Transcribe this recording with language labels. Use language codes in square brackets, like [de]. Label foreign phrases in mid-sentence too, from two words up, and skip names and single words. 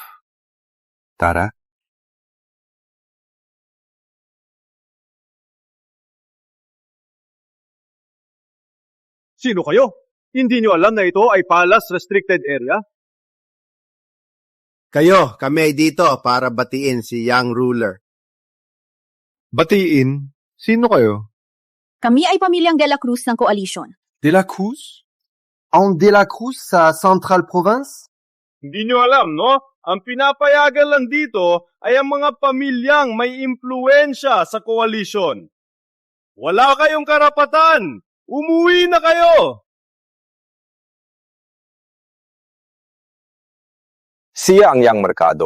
[tl] Tara? Sino kayo? Hindi nyo alam na ito ay Palace Restricted Area? Kami ay dito para batiin si Young Ruler. Batiin? Sino kayo? Kami ay pamilyang De La Cruz ng Coalition. De La Cruz? Ang De La Cruz sa Central Province? Hindi nyo alam, no? Ang pinapayagan lang dito ay ang mga pamilyang may impluensya sa koalisyon. Wala kayong karapatan! Umuwi na kayo! Siya ang Young Mercado.